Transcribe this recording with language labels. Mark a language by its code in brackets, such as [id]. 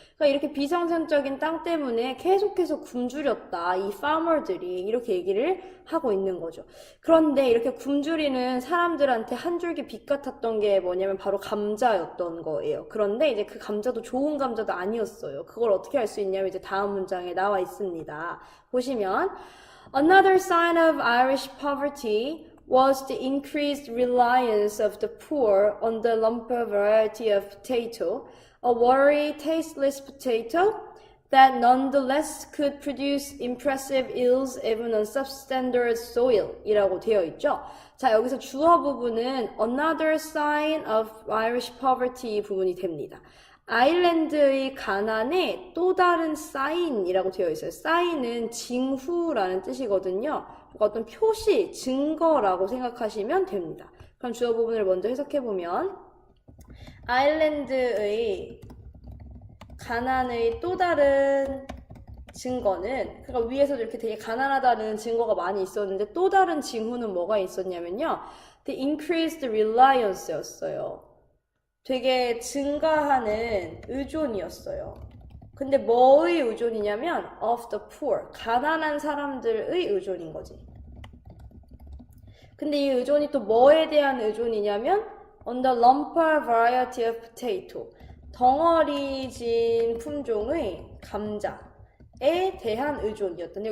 [ko] 그러니까 이렇게 비생산적인 땅 때문에 계속해서 굶주렸다. 이 farmer들이 이렇게 얘기를 하고 있는 거죠. 그런데 이렇게 굶주리는 사람들한테 한 줄기 빛 같았던 게 뭐냐면 바로 감자였던 거예요. 그런데 이제 그 감자도 좋은 감자도 아니었어요. 그걸 어떻게 할 수 있냐면 이제 다음 문장에 나와 있습니다. 보시면 [en] Another sign of Irish poverty was the increased reliance of the poor on the lumper variety of potato, a watery, tasteless potato that nonetheless could produce impressive yields even on substandard soil [ko] 이라고 되어 있죠. 자, 여기서 주어 부분은 [en] another sign of Irish poverty [ko] 부분이 됩니다. 아일랜드의 가난의 또 다른 사인이라고 되어 있어요. 사인은 징후라는 뜻이거든요. 그러니까 어떤 표시, 증거라고 생각하시면 됩니다. 그럼 주어 부분을 먼저 해석해보면 아일랜드의 가난의 또 다른 증거는 그러니까 위에서도 이렇게 되게 가난하다는 증거가 많이 있었는데 또 다른 징후는 뭐가 있었냐면요. [en] The increased reliance였어요. [ko] 되게 증가하는 의존이었어요. 근데 뭐의 의존이냐면 [en] of the poor, [ko] 가난한 사람들의 의존인 거지. 근데 이 의존이 또 뭐에 대한 의존이냐면 [en] on the lumper variety of potato, [ko] 덩어리진 품종의 감자에 대한 의존이었던.